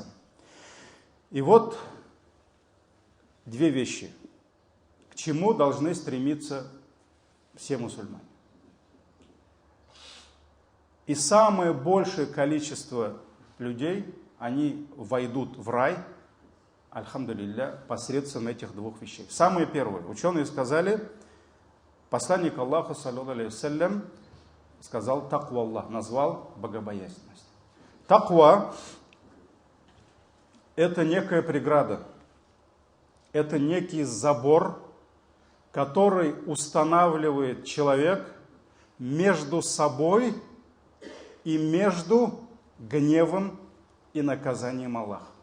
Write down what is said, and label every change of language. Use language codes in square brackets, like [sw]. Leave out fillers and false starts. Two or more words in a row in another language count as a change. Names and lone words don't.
[ru] И вот две вещи, к чему должны стремиться все мусульмане. И самое большее количество людей, они войдут в рай, альхамдулилля, посредством этих двух вещей. Самое первое, ученые сказали, посланник Аллаха, [ar] صلى الله عليه وسلم, [ru] сказал [ar] تقوى الله, [ru] назвал богобоязненность. Таква – это некая преграда, это некий забор, который устанавливает человек между собой и между гневом и наказанием Аллаха.